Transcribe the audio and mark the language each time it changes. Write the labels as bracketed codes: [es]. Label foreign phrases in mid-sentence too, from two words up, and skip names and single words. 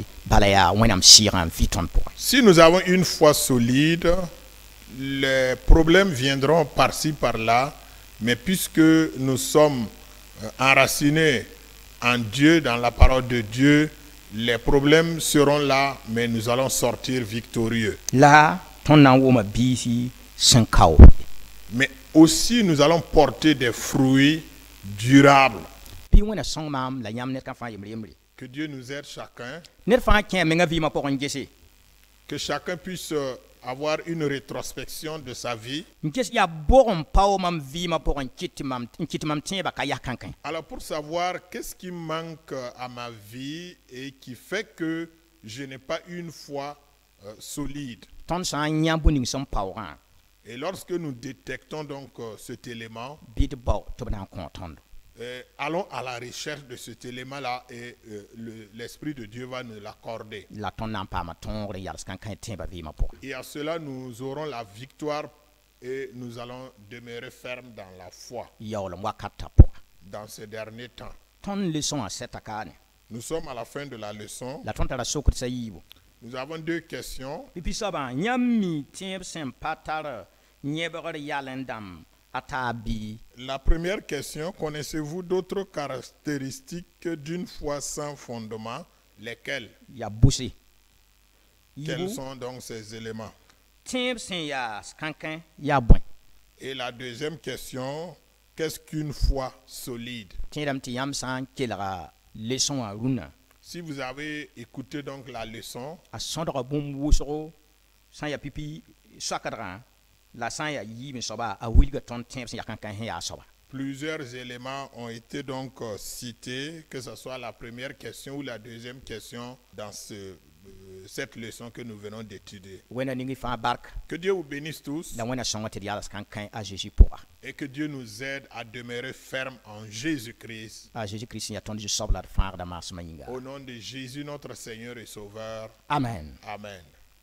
[mos] bala yaa wẽnnaam sɩɩgã n vɩ tõnd pʋgẽ. [fr] Si nous avons une foi solide, les problèmes viendront par-ci, par-là, mais puisque nous sommes enracinés en Dieu, dans la parole de Dieu, les problèmes seront là, mais nous allons sortir victorieux. [mos] La tõnd na n wʋma biisi sẽn kao. [fr] Mais aussi, nous allons porter des fruits durables. [mos] Bɩ wẽna sõng maam la yãmb ned kã fãa yembre. [fr] Que Dieu nous aide chacun, [mos] Ned fãa kẽ menga vɩɩmã pʋgẽ gese. [fr] que chacun puisse avoir une rétrospection de sa vie. [mos] N ges yaa bog n pao mam vɩɩmã pʋgẽ n kɩt mam tẽebã ka yak kãnkẽ. [fr] Alors pour savoir qu'est-ce qui manque à ma vie et qui fait que je n'ai pas une foi solide. [mos] Tõnd sã n yã bũ ning sẽn paoogã, [fr] Et lorsque nous détectons donc cet élément, [mos] bɩ d bao tɩ b na n kõ tõndo. [fr] allons à la recherche de cet élément-là et l'Esprit de Dieu va nous l'accorder. [mos] La tõnd na n paama tõogr n yals kãnkã tẽebã vɩɩmã pʋgẽ. [fr] Et à cela, nous aurons la victoire et nous allons demeurer fermes dans la foi [mos] Yaoolem wakatã pʋga. [fr] dans ces derniers temps. [mos] Tõnd leçon wã sɛta kaane. [fr] Nous sommes à la fin de la leçon. [mos] La tõnd tara sokd sã yiibu. [fr] Nous avons deux questions. [mos] Pipi soabã yãmb mi tẽeb sẽn pa tar yẽbgr yal n dãmb a taa bɩ. [fr] La première question, connaissez-vous d'autres caractéristiques d'une foi sans fondement? Lesquelles? [mos] Ya bʋse. [fr] Quels sont donc ces éléments? [mos] Tẽeb sẽn yaa kãnkẽ yaa bõe. [fr] Et la deuxième question, qu'est-ce qu'une foi solide? [mos] Tẽedame tɩ yãmb sã n kelga leçon wã rũnã, [fr] Si vous avez écouté donc la leçon, [mos] a sõdga bũmb wʋsgo sã n yaa pipi soakdgã la sã n yaa yiime soaba a wilga tõnd tẽeb sẽn yaa kãnkẽ sẽn yaa soaba. [fr] plusieurs éléments ont été donc cités, que ce soit la première question ou la deuxième question dans cette leçon que nous venons d'étudier. [mos] Wẽnna ning y fãa bark [fr] Que Dieu vous bénisse tous [mos] la wẽnna sõnga tɩ d yals kãnkẽ a Jésus pʋga. [fr] et que Dieu nous aide à demeurer fermes en Jésus-Christ. [mos] A Jésus-Christ sẽn yaa tõnd zu-soab la d fãagda maasmã yĩnga. [fr] Au nom de Jésus, notre Seigneur et Sauveur. Amen. Amen.